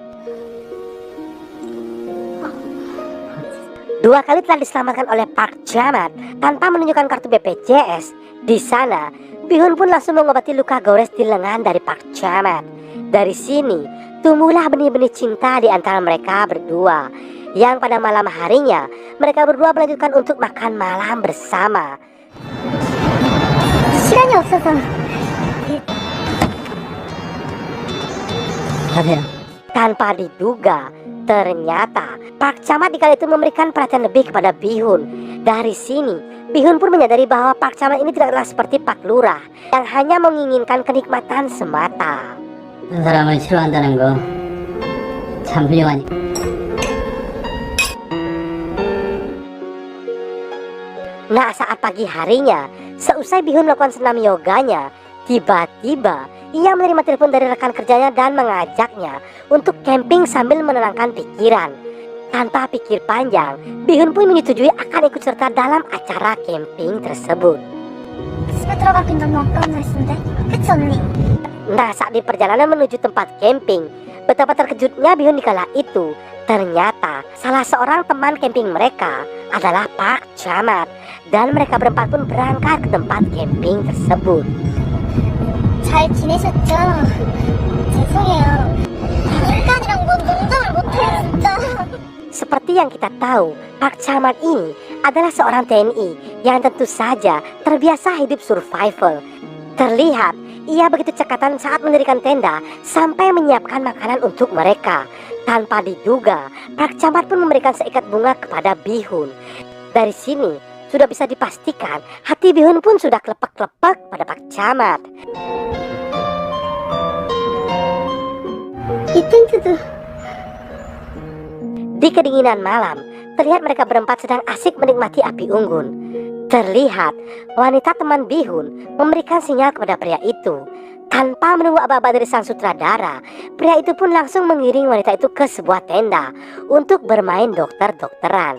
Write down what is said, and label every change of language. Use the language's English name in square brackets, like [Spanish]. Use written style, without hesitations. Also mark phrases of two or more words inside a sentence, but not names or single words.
[Indonesian] 2 kali telah diselamatkan oleh Park Chamat tanpa menunjukkan kartu BPJS. Di sana, Bihun pun langsung mengobati luka gores di lengan dari Park Chamat. Dari sini, tumbuhlah benih-benih cinta di antara mereka berdua. Yang pada malam harinya mereka berdua melanjutkan untuk makan malam bersama. [Korean] 시간이 없어서. [Indonesian] Tanpa diduga, Ternyata Pak Camat di kala itu memberikan perhatian lebih kepada Bihun. Dari sini Bihun pun menyadari bahwa Pak Camat ini tidaklah seperti Pak Lurah yang hanya menginginkan kenikmatan semata. [Korean] 사람을 싫어한다는 거 참 훌륭하니. [Indonesian] Nah, saat pagi harinya, seusai Bihun melakukan senam yoganya, tiba-tiba ia menerima telepon dari rekan kerjanya dan mengajaknya untuk camping sambil menenangkan pikiran. Tanpa pikir panjang, Bihun pun menyetujui akan ikut serta dalam acara camping tersebut. [Korean] 집에 들어가긴 너무 아까운 날씨인데. 그치 언니? [Indonesian] Nah, saat di perjalanan menuju tempat camping, betapa terkejutnya Bihun di kala itu. Ternyata salah seorang teman camping mereka adalah Pak Camat, dan mereka berempat pun berangkat ke tempat camping tersebut. [Korean] 잘 지내셨죠? 죄송해요. 인간이랑 뭔 농담을 못해요 진짜. [Indonesian] Seperti yang kita tahu, Pak Camat ini adalah seorang TNI yang tentu saja terbiasa hidup survival. Terlihat ia begitu cekatan saat mendirikan tenda sampai menyiapkan makanan untuk mereka. Tanpa diduga, Pak Camat pun memberikan seikat bunga kepada Bihun. Dari sini sudah bisa dipastikan hati Bihun pun sudah kelepek-kelepek pada Pak Camat. [Korean] 이 텐트도 [Indonesian] Di kedinginan malam, terlihat mereka berempat sedang asik menikmati api unggun. Terlihat wanita teman Bihun memberikan sinyal kepada pria itu. Tanpa menunggu aba-aba dari sang sutradara, pria itu pun langsung mengiring wanita itu ke sebuah tenda untuk bermain dokter-dokteran.